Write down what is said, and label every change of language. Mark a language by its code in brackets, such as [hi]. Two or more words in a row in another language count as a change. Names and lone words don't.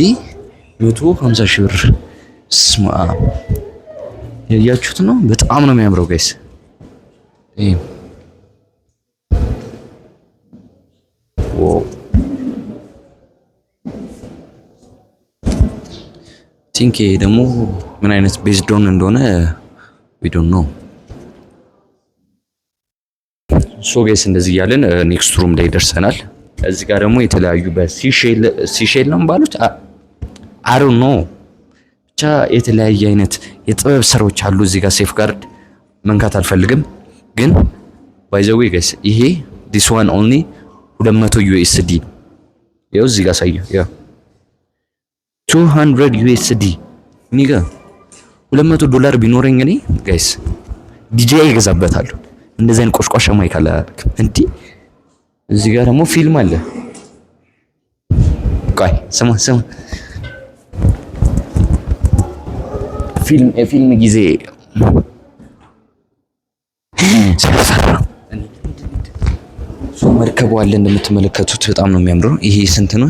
[am] 150 ሺህ ብር ስማ፣ ያያችሁት ነው። በጣም ነው የሚያምረው ጋይስ። ቲንክ ደግሞ ምን አይነት [en] based on [am] እንደሆነ [en] we don't know። [am] ሶ ጋይስ እንደዚህ እያለን [en] next room [am] ላይ ደርሰናል። እዚህ ጋር ደግሞ የተለያዩ በሲሼል ነው ባሉት [en] I don't know [am] ብቻ የተለያየ አይነት የጥበብ ስራዎች አሉ እዚህ ጋር። ሴፍ ጋርድ መንካት አልፈልግም ግን [en] by the way guys [am] ይሄ [en] this one only 200 USD [am] ያው እዚህ ጋር ሳየው ያ 200 USD ኒጋ $200 ቢኖረኝ እኔ ጋይስ ዲጄ ይገዛበታለሁ። እንደዚህ አይነት ቆሽቋሻ ማይክ አለ እንዴ። እዚህ ጋር ደግሞ ፊልም አለ። ቆይ ስማ የፊልም ጊዜ መርከቡ አለ እንደምትመለከቱት በጣም ነው የሚያምረው። ይሄ ስንት ነው?